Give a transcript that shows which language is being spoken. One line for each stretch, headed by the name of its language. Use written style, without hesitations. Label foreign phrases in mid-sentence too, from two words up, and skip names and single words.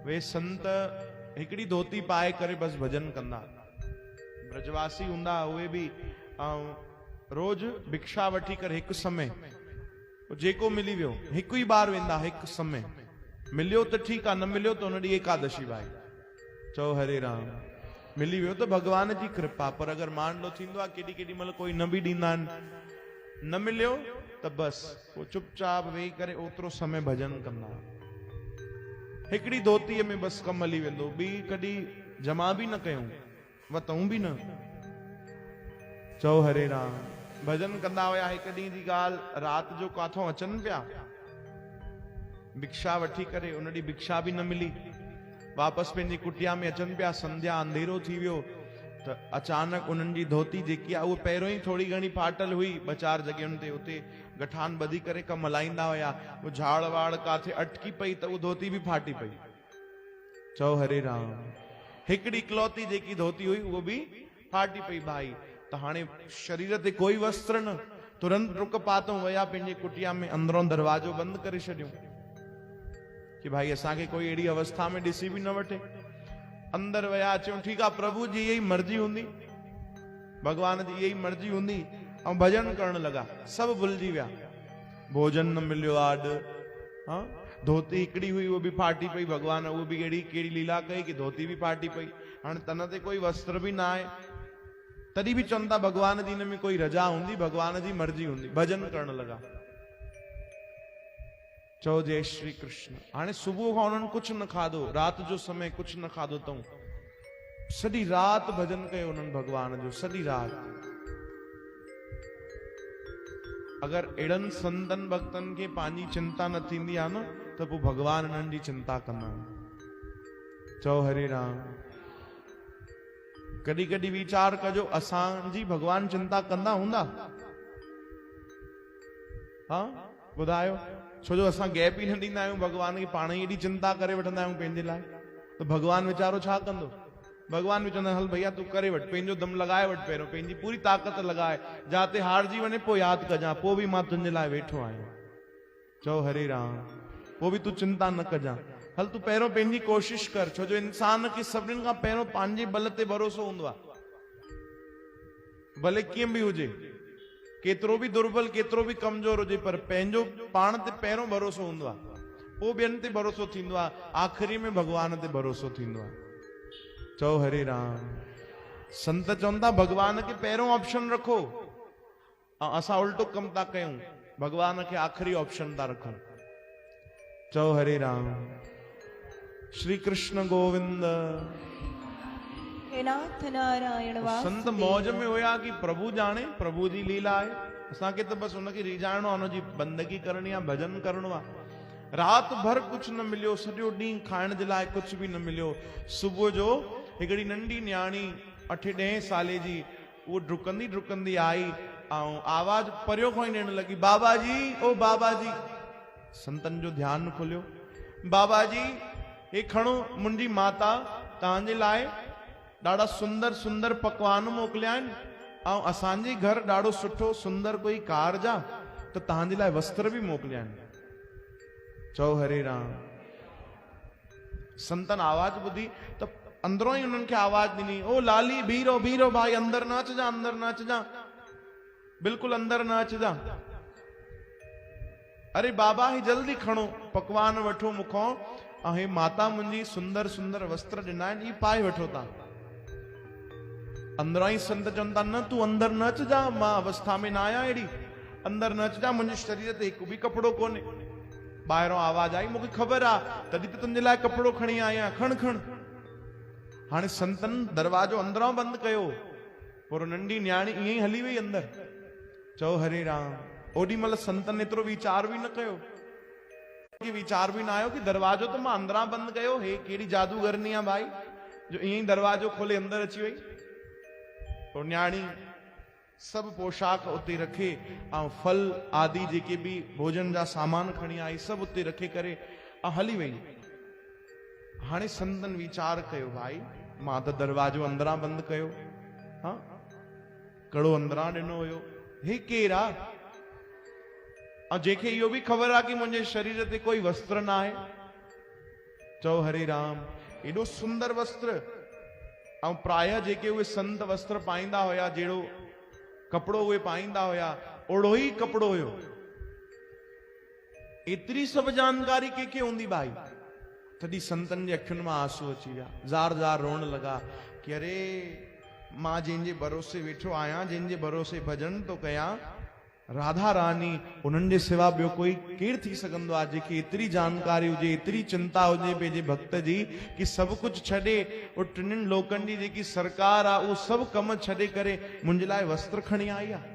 Sindhi: वे संत हिकड़ी धोती पाए करे बस भजन कंदा। ब्रजवासी हुंदा उहे भी रोज भिक्षा वठी कर एक समय जेको मिली वियो हिकु ही बार वेंदा, एक समय मिलियो तो
Hindi: ठीक है,
Sindhi: न मिलियो तो उन ॾींहुं एकादशी भाई चओ हरे राम। मिली वियो तो भगवान जी कृपा, पर अगर
Hindi: मान लो
Sindhi: थींदो आहे केॾी केॾी महिल कोई न बि ॾींदा आहिनि, न मिलियो तो बस वो चुपचाप वेही करे ओतिरो समय भजन कंदा। हिकड़ी धोतीअ में बस कम हली वेंदो, ॿी कॾहिं जमा भी न कयूं वतऊं भी न। चओ हरे राम। भजन कंदा हुया। हिकु ॾींहं जी ॻाल्हि, राति जो काथों अचनि पिया भिक्षा वठी करे, उन ॾींहुं भिक्षा भी न मिली, वापस पंहिंजी कुटिया में अचनि पिया, संध्या अंधेरो थी वियो त अचानक उन्हनि जी धोती जेकी आहे उहो पहिरियों ई थोड़ी घणी फाटल हुई, ॿ चार जॻहियुनि ते उते गठान ॿधी करे कमु हलाईंदा हुया, वो झाड़ वाड़ काथे अटकी पई त उहो धोती भी फाटी पई। चओ हरे राम। हिकड़ी इकलौती जेकी धोती हुई उहो भी फाटी पई भाई। त हाणे शरीर ते कोई वस्त्र न, तुरंत रुक पातों वया पंहिंजे कुटिया में, अंदरों दरवाजो बंद करे छॾियो कि भाई असांखे कोई अहिड़ी अवस्था में ॾिसी भी न वठे। अंदर वया, चऊं ठीक आहे प्रभु जी यही मर्जी हुंदी, भगवान जी यही मर्जी हुंदी, ऐं भजन करण लगा। सब भुलिजी विया, भोजन न मिलियो आड, हाँ धोती हिकड़ी हुई वो भी फाटी पई, भगवान वो भी अहिड़ी कहिड़ी लीला कई कि धोती भी फाटी पई। हाणे तन ते कोई वस्त्र भी ना आहे, तॾहिं भी चवनि था भगवान जी हिन में कोई रजा हुंदी, भगवान जी मर्जी हुंदी, भजन करण लगा। चओ जय श्री कृष्ण। हाणे सुबुह खां उन्हनि कुछ न खाधो, रात जो समय कुछ न खाधो अथऊं, सॼी रात भजन कयो उन्हनि भगवान जो, सॼी रात। अगर अहिड़नि संतन भक्तन के पंहिंजी चिंता न थींदी आहे न त पोइ भगवान इन्हनि जी चिंता कंदा आहिनि। चओ हरे राम। कॾहिं कॾहिं वीचार कजो, असांजी भगवान चिंता कंदा हूंदा? हाँ ॿुधायो। छो जो असां गैप ही न ॾींदा आहियूं भगवान खे, पाण ही एॾी चिंता करे वठंदा आहियूं पंहिंजे लाइ, त भगवान वीचारो छा कंदो? भगवान भी चवंदा हल भैया तू करे वठ, पंहिंजो दम लगाए वठ, पहिरियों पंहिंजी पूरी ताक़त लगाए, जाते हारजी वञे पोइ यादि कजां, पोइ भी मां तुंहिंजे लाइ वेठो आहियां। चओ हरे राम। पोइ भी तू चिंता न कजां, हल तू पहिरियों पंहिंजी कोशिश कर। छो जो इंसान खे सभिनीनि खां पहिरियों पंहिंजे बल ते भरोसो हूंदो आहे, भले कीअं भी हुजे, केतिरो भी दुर्बल, केतिरो भी कमजोर हुजे, पर पंहिंजो पाण ते पहिरियों भरोसो हूंदो आहे, पोइ ॿियनि ते भरोसो थींदो आहे, आख़िरी में भगवान ते भरोसो थींदो आहे। चओ हरे राम। संत चवनि था भगवान खे पहिरियों ऑप्शन रखो, ऐं असां उल्टो कम था कयूं, भगवान खे आख़िरी ऑप्शन था रखूं। चओ हरे राम। श्री कृष्ण गोविंद। हे नाथ नारायण वासुदेव। संत मौज में हुया कि प्रभु जाने, प्रभु जी लीला आहे, असांखे त बस उनखे रिझाइणो आहे, उनजी बंदगी करणी आहे, भजन करणो आहे। रात भर कुछ न मिलियो, सॼो ॾींहुं खाइण जे लाइ कुछ भी न मिलियो। सुबुह जो हिकिड़ी नंढी न्याणी 8-10 साले जी, उहो डुकंदी डुकंदी आई ऐं आवाज परियों खां ई ॾियण लॻी, बाबा जी ओ बाबा जी। संतन जो ध्यानु खुलियो, बाबा जी हे खणो, मुंहिंजी माता तव्हांजे लाइ ॾाढा सुंदर सुंदर पकवान मोकिलिया आहिनि, ऐं असांजे घर ॾाढो सुठो सुंदर कोई कारज आहे, त तव्हांजे लाइ वस्त्र भी मोकिलिया आहिनि। चओ हरे राम। संतन आवाज ॿुधी त अंदरों ही उन्हनि खे आवाज ॾिनी, ओ लाली बीरो बीरो भाई, अंदर न अचजा, अंदर न अचजा, बिल्कुलु अंदर न अचजा। अरे बाबा ही जल्दी खणो पकवान वठो मूंखों, ऐं हे माता मुंहिंजी सुंदर सुंदर वस्त्र ॾिना आहिनि, ई पाए वठो तव्हां। अंदरां ही संत चवनि था न तू अंदर न अचजा, मां अवस्था में न आहियां अहिड़ी, अंदर न अचजा, मुंहिंजे शरीर ते हिकु भी कपिड़ो कोन्हे। ॿाहिरों आवाज आई, मूंखे ख़बर आहे, तॾहिं त तुंहिंजे लाइ कपिड़ो खणी आहियां, खण खण। हाणे संतन दरवाजो अंदरां बंदि कयो, पर नंढी न्याणी ईअं ई हली वई अंदर। चओ हरे राम। ओॾी महिल संतन एतिरो वीचार भी न कयो, वीचार भी न आयो कि दरवाजो तो मां अंदरां बंदि कयो, हे कहिड़ी जादूगरनी आहे भाई जो ईअं ई दरवाजो खोले अंदर अची वई। तो न्याणी सब पोशाक उते रखे ऐं फल आदि जेके भी भोजन जा सामान खणी आई, सब उते रखे करे ऐं हली वई। हाणे संतन वीचार कयो, भाई मां त दरवाजो अंदरां बंदि कयो, हाँ कड़ो अंदरां ॾिनो हुयो, हे केरु आहे? ऐं जंहिंखे इहो भी ख़बर आहे कि मुंहिंजे शरीर ते कोई वस्त्र न आहे, चओ हरे राम। एॾो सुंदर वस्त्र, ऐं प्राय जेके उहे संत वस्त्र पाईंदा हुया, जहिड़ो कपिड़ो उहे पाईंदा हुया, ओड़ो ई कपिड़ो हुयो। एतिरी सभु जानकारी कंहिंखे हूंदी भाई? तॾहिं संतनि जे अखियुनि मां आंसू अची विया, ज़ार ज़ार रोअण लॻा कि अरे मां जंहिंजे भरोसे वेठो आहियां, जंहिंजे भरोसे भॼन थो कयां, राधा रानी, उन्हनि जे सिवा ॿियो कोई केरु थी सघंदो आहे जंहिंखे एतिरी जानकारी हुजे, एतिरी चिंता हुजे पंहिंजे भक्त जी, कि सभु कुझु छॾे, उहो टिनिनि लोकनि जी जेकी सरकार आहे उहो सभु कम छॾे करे मुंहिंजे लाइ वस्त्र खणी आई आहे।